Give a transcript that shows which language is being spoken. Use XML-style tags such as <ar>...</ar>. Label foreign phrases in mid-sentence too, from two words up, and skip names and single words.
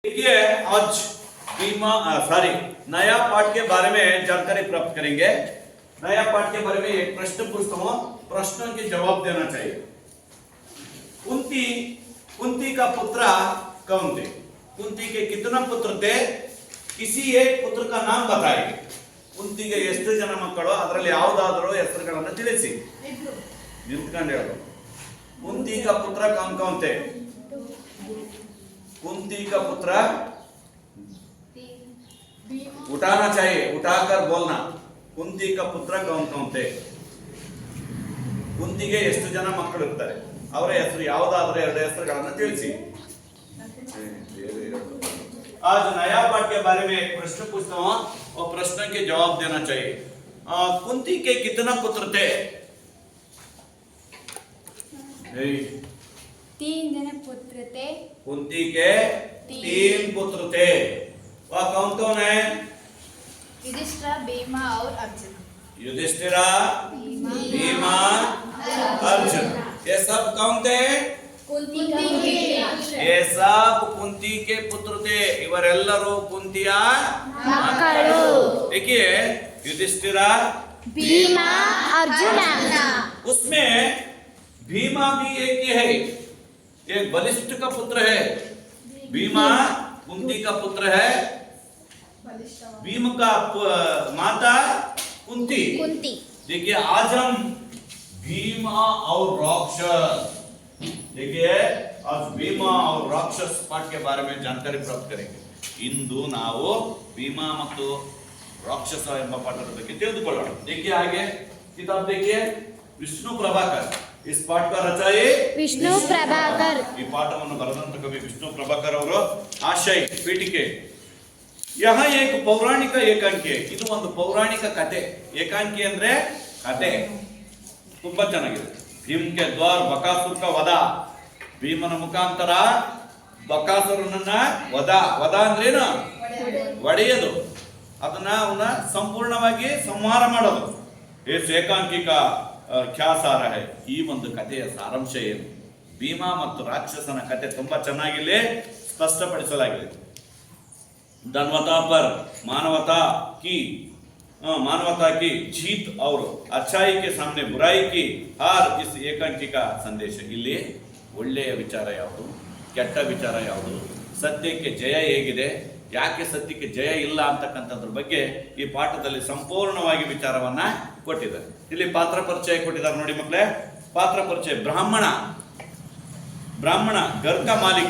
<hi>देखिए आज नया पाठ के बारे में जानकारी प्राप्त करेंगे। नया पाठ के बारे में एक प्रश्न पूछता हूँ, प्रश्न के जवाब देना चाहिए। कुंती का पुत्र कौन थे? कुंती के कितना पुत्र थे? किसी एक पुत्र का नाम बताइए।</hi> <kn>ಕುಂತಿಗೆ ಎಷ್ಟು ಜನ ಮಕ್ಕಳು, ಅದರಲ್ಲಿ ಯಾವುದಾದರೂ ಹೆಸರುಗಳನ್ನು ತಿಳಿಸಿ. ನಿಂತ್ಕೊಂಡು ಹೇಳು.</kn> <hi>कुंती का पुत्र कौन कौन थे? कुंती का पुत्र उठाना चाहिए, उठाकर बोलना. कुंती का पुत्र कौन कौन थे? ಕುಂತಿಗೆ ಎಷ್ಟು ಜನ ಮಕ್ಕಳು ಇರ್ತಾರೆ, ಅವರ ಹೆಸರು ಯಾವುದಾದರೂ ಎರಡು ಹೆಸರುಗಳನ್ನು ತಿಳಿಸಿ. आज नया पाठ के बारे में एक प्रश्न पूछता हूँ और प्रश्न के जवाब देना चाहिए. कुंती के कितना पुत्र थे? 3 जन पुत्र थे. कुंती के 3 पुत्र थे. वह कौन कौन है? युधिष्ठिर, भीमा और अर्जुन. युधिष्ठिरा, भीमा, अर्जुन. ये सब कौन थे? कुंती के. ये सब कुंती के पुत्र थे.</hi> <kn>ಇವರೆಲ್ಲರೂ ಕುಂತಿಯ ಮಕ್ಕಳು.</kn> <hi>देखिए युधिष्ठिरा, भीमा, अर्जुन. उसमें भीमा भी एक ही है, एक बलिष्ठ का पुत्र है. भीमा कुंती का पुत्र है. भीम का माता कुंती. देखिए आज हम भीमा और राक्षस, देखिए आज भीमा और राक्षस पाठ के बारे में जानकारी प्राप्त करेंगे.</hi> <kn>इंदु ನಾವು भीमा ಮತ್ತು राक्षस ಎಂಬ ಪಾಠದ ಬಗ್ಗೆ ತಿಳಿದುಕೊಳ್ಳೋಣ.</kn> <hi>देखिए आगे किताब देखिए, विष्णु प्रभाकर. इस पाठ का रचाए विष्णु प्रभाकर.</hi> <kn>ಈ ಪಾಠವನ್ನು ಬರೆದಂತ ಕವಿ ವಿಷ್ಣು ಪ್ರಭಾಕರ್ ಅವರು. ಆಶಯ ಪೀಠಿಕೆ.</kn> <hi>यहाँ एक पौराणिक एकांकी.</hi> <kn>ಇದು ಒಂದು ಪೌರಾಣಿಕ ಕಥೆ. ಏಕಾಂಕಿ ಅಂದ್ರೆ ಕಥೆ ತುಂಬಾ ಚೆನ್ನಾಗಿದೆ.</kn> <hi>भीम के द्वार बकासुर का वध.</hi> <kn>ಭೀಮನ ಮುಖಾಂತರ ಬಕಾಸುರನನ್ನ ವಧ ಅಂದ್ರೇನು? ಒಡೆಯೋದು, ಅದನ್ನ ಅವನ ಸಂಪೂರ್ಣವಾಗಿ ಸಂಹಾರ ಮಾಡೋದು.</kn> <hi>इस ಏಕಾಂಕಿ का क्या ಸಾರ है?</hi> <kn>ಈ ಒಂದು ಕಥೆಯ ಸಾರಾಂಶ ಏನು? ಭೀಮ ಮತ್ತು ರಾಕ್ಷಸನ ಕಥೆ ತುಂಬಾ ಚೆನ್ನಾಗಿ ಸ್ಪಷ್ಟಪಡಿಸಲಾಗಿದೆ.</kn> <hi>धनवता पर मानवता की जीत और अच्छाई के सामने बुराई की हार इस ಏಕಾಂಕಿ का ಸಂದೇಶ.</hi> <kn>ಇಲ್ಲಿ ಒಳ್ಳೆಯ ವಿಚಾರ ಯಾವುದು, ಕೆಟ್ಟ ವಿಚಾರ ಯಾವುದು, ಸತ್ಯಕ್ಕೆ ಜಯ ಹೇಗಿದೆ, ಯಾಕೆ ಸತ್ಯಕ್ಕೆ ಜಯ ಇಲ್ಲ ಅಂತಕ್ಕಂಥದ್ರ ಬಗ್ಗೆ ಈ ಪಾಠದಲ್ಲಿ ಸಂಪೂರ್ಣವಾಗಿ ವಿಚಾರವನ್ನ ಕೊಟ್ಟಿದ್ದಾರೆ. ಇಲ್ಲಿ ಪಾತ್ರ ಪರಿಚಯ ಕೊಟ್ಟಿದ್ದಾರೆ ನೋಡಿ ಮಕ್ಕಳೇ. ಪಾತ್ರ ಪರಿಚಯ. ಬ್ರಾಹ್ಮಣ ಗರ್ಕ ಮಾಲಿಕ್.</kn>